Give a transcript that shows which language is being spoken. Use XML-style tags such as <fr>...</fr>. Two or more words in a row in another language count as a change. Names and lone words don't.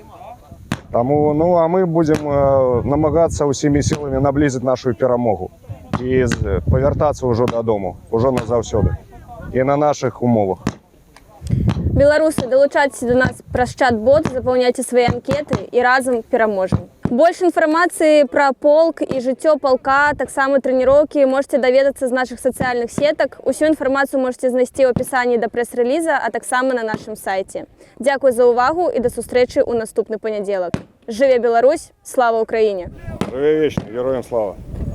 <be>Таму, ну, а мы будзем намагацца ўсімі сіламі наблізіць нашу перамогу і павяртацца ўжо дадому, ўжо назаўсёды і на нашых умовах. Беларусы, далучайцеся до нас праз чат-бот, запаўняйце свае анкеты і разам пераможам.</be> <ru>Больше информации про полк и</ru> <be>жыццё полка, таксама трэніроўкі можете даведацца з наших сацыяльных сетак. Усю інфармацыю можете знайсці ў апісанні да прэс-рэліза, а таксама на нашым сайце. Дзякуй за ўвагу і да сустрэчы ў наступны панядзелак. Жыве Беларусь, слава Украіне! Жыве вечна, героям слава!</be>